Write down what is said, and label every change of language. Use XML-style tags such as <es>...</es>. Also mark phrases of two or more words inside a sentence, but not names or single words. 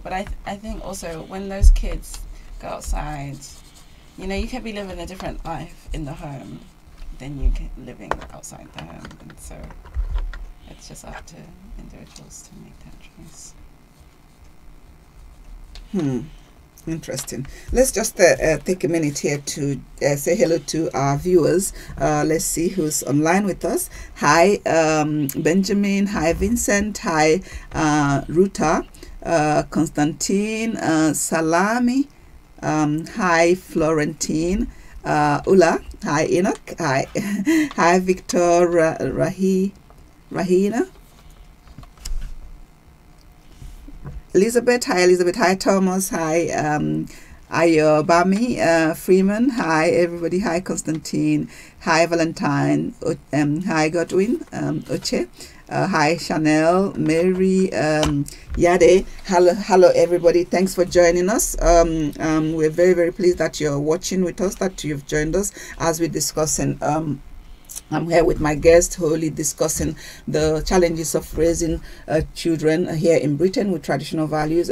<en>But I think also when those kids go outside, you can be living a different life in the home than you can living outside the home, and so it's just up to individuals to make that choice. Interesting. Let's just take a minute here to say hello to our viewers. Let's see who's online with us. Hi, Benjamin. Hi, Vincent. Hi, Ruta. Constantine. Salami. Hi, Florentine. Ula. Hi, Enoch. Hi. Hi, Victor. Rahina. Elizabeth. Hi, Elizabeth. Hi, Thomas. Hi, Ayobami Freeman. Hi, everybody. Hi, Constantine. Hi, Valentine. Hi, Godwin. Oche. Hi, Chanel. Mary. Yade. Hello, everybody. Thanks for joining us. We're very, very pleased that you're watching with us, that you've joined us as we're discussing. I'm here with my guest, Holly, discussing the challenges of raising children here in Britain with traditional values.</en>